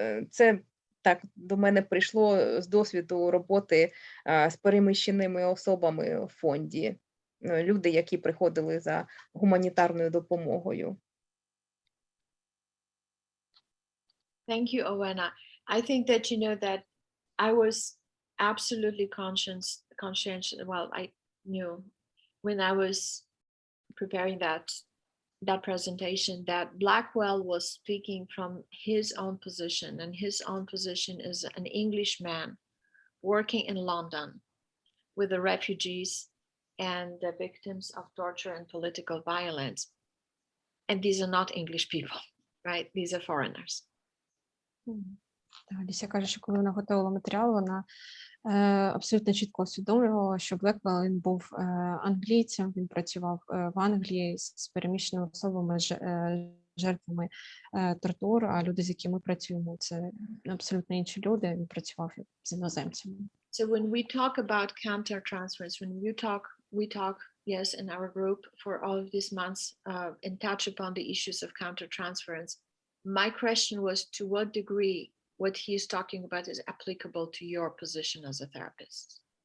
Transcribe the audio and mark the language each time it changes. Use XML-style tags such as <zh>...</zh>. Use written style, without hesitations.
<uk>Це так до мене прийшло з досвіду роботи з переміщеними особами в фонді. Люди, які приходили за гуманітарною допомогою.</uk> <en>Thank you, Owena. I think that that I was absolutely conscientious. Well, I knew when I was preparing that presentation that Blackwell was speaking from his own position, and his own position is an Englishman working in London with the refugees and the victims of torture and political violence. And these are not English people, right? These are foreigners.</en> <uk>Алісія каже, що коли вона готувала матеріал, вона абсолютно чітко усвідомлювала, що Блеквелл, він був англійцем, він працював в Англії з переміщеними особами, жертвами тортур, а люди, з якими ми працюємо, це абсолютно інші люди, він працював з іноземцями.</uk> <en>So when we talk about countertransference, when we talk, yes, in our group for all of these months and touch upon the issues of countertransference, my question was to what degree what he is talking about is applicable to your position as a therapist.</en>